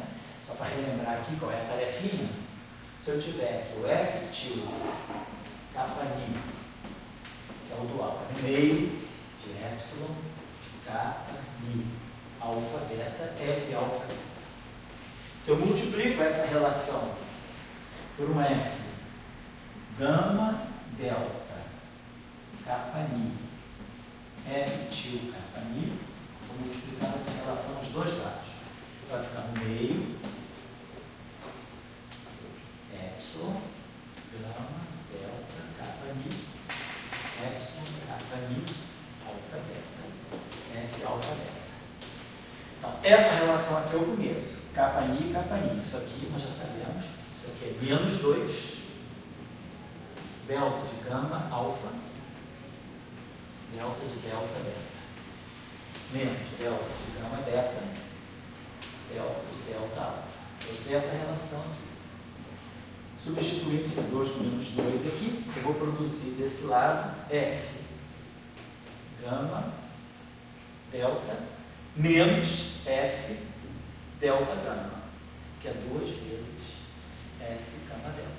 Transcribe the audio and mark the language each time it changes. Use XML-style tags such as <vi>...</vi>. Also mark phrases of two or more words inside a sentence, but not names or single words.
<pt>Só para relembrar aqui qual é a tarefinha. Se eu tiver aqui o F tio kappa mi, que é o dual, meio de epsilon kappa mi, alfa beta, F alfa beta. Se eu multiplico essa relação por um F gama delta kappa mi, F tio kappa mi, vou multiplicar essa relação dos dois lados. Vai ficar no meio, epsilon, gama, delta, kappa mi, epsilon, kappa mi, alfa beta, F alfa beta. Então, essa relação aqui é o começo, kappa mi e kappa mi. Isso aqui nós já sabemos, isso aqui é menos 2, delta de gama, alfa, delta de delta, beta, menos delta de gama, beta, delta de delta, alfa. Eu sei essa relação aqui. Substituindo esse 2 com menos 2 aqui, eu vou produzir desse lado F, gama, delta, menos F, delta, gama, que é 2 vezes F, gama, delta.</pt>